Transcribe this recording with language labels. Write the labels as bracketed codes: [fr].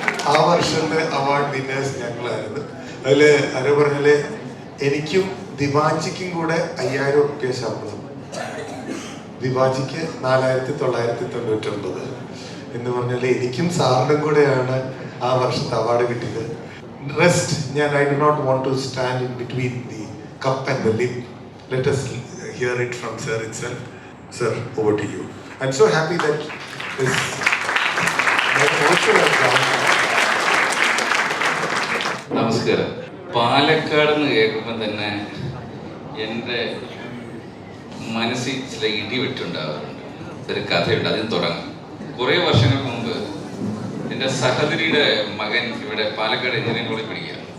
[ml] ആ വർഷത്തെ award winners ഞങ്ങളായിരുന്നു. അതില് ആരോ പറഞ്ഞാല് എനിക്കും ദിവാഞ്ചിക്കും കൂടെ 5000 രൂപ ശമ്പളം. ദിവാഞ്ചിക്ക് 4999 എന്ന് പറഞ്ഞാല് എനിക്കും സാറിനും കൂടെയാണ് ആ വർഷത്തെ അവാർഡ് കിട്ടിയത്. [en] Rest I do not want to stand in between the cup and the lip. Let us hear it from sir itself. Sir, over to you. I'm so happy that this also has gone. [ml] നമസ്കാരം. പാലക്കാട് എന്ന് കേൾക്കുമ്പോൾ തന്നെ എൻ്റെ മനസ്സിൽ ചില ഇടിവെട്ടുണ്ടാകാറുണ്ട്. ഒരു കഥയുണ്ട്, അതിന് തുടങ്ങാം. കുറേ വർഷങ്ങൾക്ക് മുമ്പ് എൻ്റെ സഹോദരിയുടെ മകൻ ഇവിടെ പാലക്കാട് എഞ്ചിനീയറിംഗ് കോളേജിൽ പഠിക്കുക.